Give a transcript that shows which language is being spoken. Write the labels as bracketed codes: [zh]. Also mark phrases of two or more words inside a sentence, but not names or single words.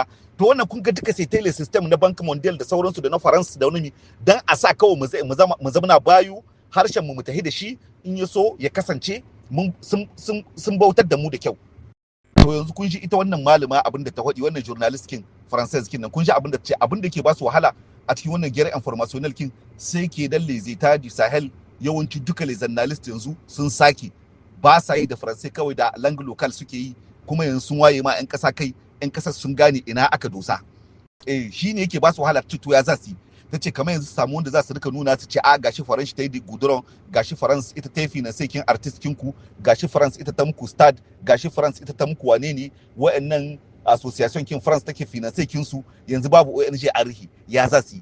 [ha] To wannan kun ga duka sai tele system na Bank Mondial da sauransu da na France da wani dan a sa kawai mu zama bayu harshen mu tahi da shi, in ya so ya kasance sun bautar da mu da kyau. To yanzu kun ji ita wannan malama abin da ta faɗi, wannan journalist kin française kin nan kun ji abin da ta ce, abin da ke ba su wahala a cikin wannan [fr] guerre informationnel [ha] kin sai ke dan [fr] les états du Sahel. [ha] Yawanci duka [fr] les journalistes [ha] yanzu sun saki ba sa yi da faransai, kawai da [fr] langue local [ha] suke yi, kuma yanzu sun waye ma 'yan ƙasa kai, 'yan ƙasar sun gane ina aka dosa. Shine yake ba su wahala to ya za su yi. Ta ce kamar yanzu samu wanda za su rika nuna su ce a gashi faransh ta yi guduron, gashi France ita ta yi finance kin artist kinku, gashi France ita ta muku stade, gashi France ita ta muku wane ne wa'annan association kin France take finance kin su, yanzu babu ONG a rihi, ya za su yi.